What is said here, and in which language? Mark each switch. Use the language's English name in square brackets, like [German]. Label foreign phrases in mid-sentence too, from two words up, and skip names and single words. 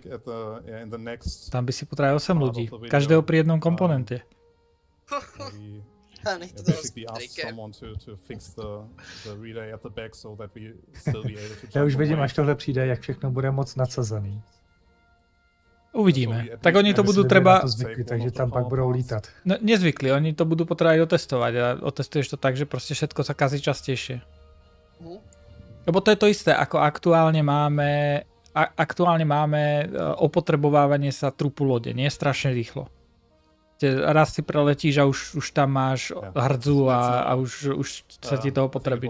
[Slovak] Tam by si potreboval 8 ľudí, každého pri jednom komponente. [Czech] Ja už vidím, až tohle přijde, jak všechno bude moc nadsazený. [Slovak] Uvidíme. Tak oni to budú treba... [Czech] Zvykli, takže tam pak budou lítat. No, [Slovak] nezvykli, oni to budú potrebovať otestovať a otestuješ to tak, že proste všetko sa kazí častejšie. Lebo to je to isté, ako aktuálne máme opotrebovávanie sa trupu lode, nie strašne rýchlo. Raz si preletíš a už tam máš hrdzu a už sa ti to opotrebí.